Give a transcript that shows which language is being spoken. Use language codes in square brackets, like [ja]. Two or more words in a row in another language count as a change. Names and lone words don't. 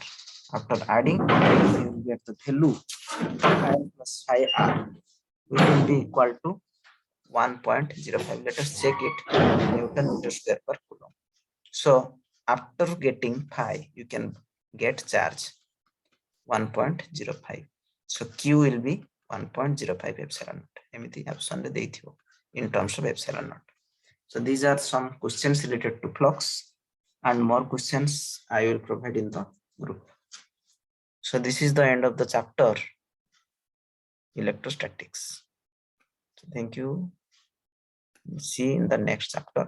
[en] After adding you will get the value phi l plus phi r will be equal to 1.05. Let us check it. Newton meter square per coulomb. So after getting phi you can get charge 1.05. So q will be 1.05 epsilon naught. [or] ଏମିତି ଅପସନ ରେ ଦେଇଥିବ [en] in terms of epsilon naught. So these are some questions related to flux, and more questions I will provide in the group. So this is the end of the chapter electrostatics. So thank you. See you in the next chapter.